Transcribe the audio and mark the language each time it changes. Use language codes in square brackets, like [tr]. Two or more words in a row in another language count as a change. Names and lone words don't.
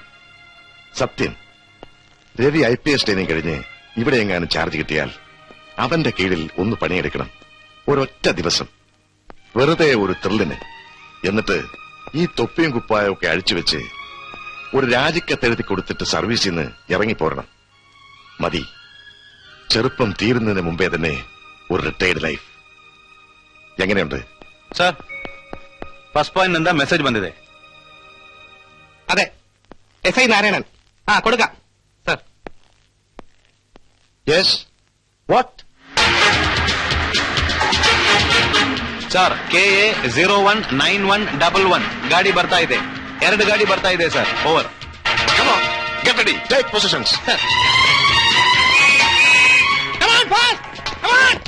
[ml] സത്യം, രവി IPS ട്രെയിനിങ് കഴിഞ്ഞ് ഇവിടെ എങ്ങാനും ചാർജ് കിട്ടിയാൽ അവന്റെ കീഴിൽ ഒന്ന് പണിയെടുക്കണം, ഒരൊറ്റ ദിവസം, വെറുതെ ഒരു ത്രില്ലിന്. എന്നിട്ട് ഈ തൊപ്പിയും കുപ്പായും ഒക്കെ അഴിച്ചുവെച്ച് ഒരു രാജിക്കത്തെഴുതി കൊടുത്തിട്ട് സർവീസിൽ നിന്ന് ഇറങ്ങിപ്പോരണം. മതി, ചെറുപ്പം തീരുന്നതിന് മുമ്പേ തന്നെ ഒരു [en] retired life. [ml] എങ്ങനെയുണ്ട് [kn] ಸರ್ [en] first point [kn] ನಿಂದ ಮೆಸೇಜ್ ಬಂದಿದೆ. [ml] അതെ, SI നാരായണൻ. കൊടുക്കാം സർ. [en] yes, what? [kn] ಸರ್ KA 019111 ಗಾಡಿ ಬರ್ತಾ ಇದೆ. 2 ಗಾಡಿ ಬರ್ತಾ ಇದೆ ಸರ್. ಓವರ್. [en] Come on, get ready, take positions. Come on, fast! Come on!